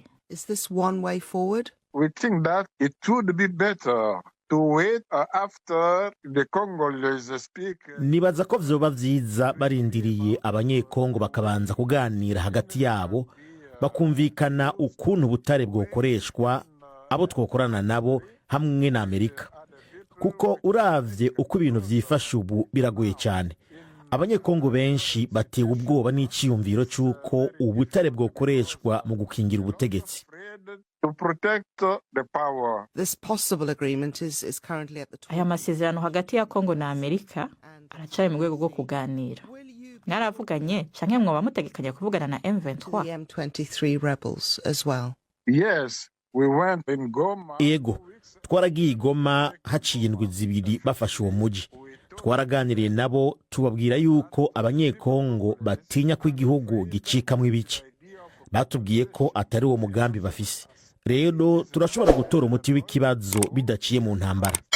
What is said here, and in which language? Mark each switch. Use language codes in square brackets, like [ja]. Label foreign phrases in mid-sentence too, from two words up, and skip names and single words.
[en] Is this one way forward? We think that it would be better to wait after the Congolese speak. [rn] nibaza ko vyoba vyiza barindiriye abanyekongo bakabanza kuganira hagati yabo bakumvikana ukuntu ubutare bwokoreshwa abo twokorana nabo hamwe na Amerika, kuko uravye uko ibintu vyifashe ubu biragoye cyane. Abanyekongo benshi batewe ubwoba n'iciyumviro c'uko ubutare bwokoreshwa mu gukingira ubutegetsi. [en] To protect the power. This possible agreement is currently at the top. [rn] Aya masezerano hagati ya Kongo na Amerika aracaye mu rwego rwo kuganira. Mwaravuganye canke mwoba mutegekanya kuvugana na M23? [en] The M23 rebels as well. Yes, we went in Goma. [rn] Ego, twaragiye Goma haciye indwi zibiri bafashe uwo muji. Twaraganiriye nabo tubabwira yuko abanyekongo batinya ko igihugu gicikamwo ibice. Batubwiye ko atari uwo mugambi bafise. Rero turashobora gutora umuti w'ikibazo bidaciye mu ntambara.